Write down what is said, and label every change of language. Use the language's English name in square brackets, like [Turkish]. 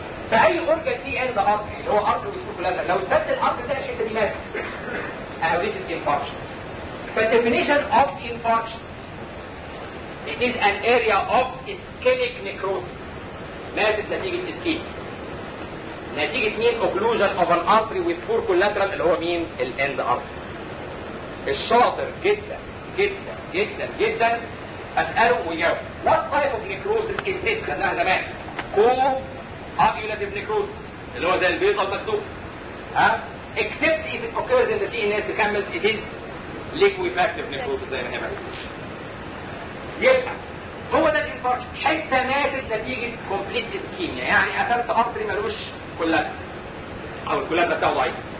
[Arabic] فأي أورجان فيه إند أرتري اللي هو أرتري بيكون كولاترال، لو سد الأرتري ده الحتة دي ماتت. [English] myocarditis infarction. But definition of infarction, it is an area of ischemic necrosis. [Arabic] ماتت نتيجة ischemic. نتيجة مين؟ [English] occlusion of an artery with poor collateral [Arabic] اللي هو مين؟ ال [English] end artery. [Arabic] الشاطر جدا جدا جدا جدا أسأله ويجاوب. [English] What type of necrosis is this؟ [Arabic] خدناها زمان. Coagulative necrosis اللي هو زي البيضة المسلوقة. ها؟ [English] Except if it occurs in the CNS [Arabic] كامل [English] it is liquefactive necrosis [Arabic] زي ما هي يبقى هو ده الانفارشن حتى ماتت نتيجة [English] complete ischemia [Arabic] يعني قفلت أرتري ملوش كلها أو الكلها بتاعه ضعيف.